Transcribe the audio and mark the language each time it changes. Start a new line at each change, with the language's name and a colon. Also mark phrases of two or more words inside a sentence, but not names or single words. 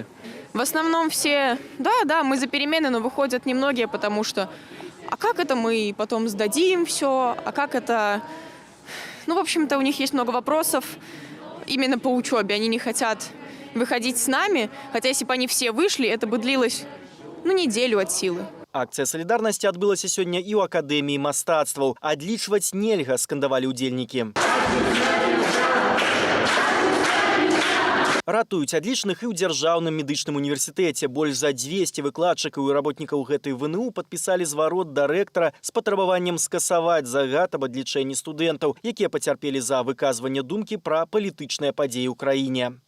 Russian: В основном все, да, мы за перемены, но выходят немногие, потому что, а как это мы потом сдадим все, а как это... Ну, в общем-то, у них есть много вопросов именно по учебе. Они не хотят выходить с нами, хотя если бы они все вышли, это бы длилось, неделю от силы.
Belarusian: Акцыя салідарнасці адбылася сёння і ў акадэміі мастацтваў. Адлічваць нельга, скандавалі ўдзельнікі. Ратуюць адлічных і ў дзяржаўным медычным універсітэце. Больш за 200 выкладчыкаў і работнікаў гэтай ВНУ падпісалі зварот да рэктара з патрабаваннем скасаваць загад аб адлічэнні студэнтаў, якія пацярпелі за выказванне думкі пра палітычныя падзеі ў краіне.